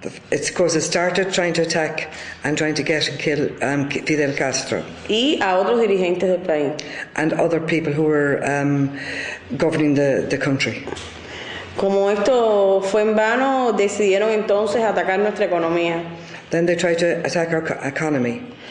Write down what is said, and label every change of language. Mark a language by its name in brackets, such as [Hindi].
[English] It's because it started trying to attack and trying to get and kill Fidel Castro. [Spanish] Y a otros dirigentes del país. [English] And other people who were governing the country. [Spanish] Como esto fue en vano, decidieron entonces atacar nuestra economía. [English] Then they tried to attack our economy.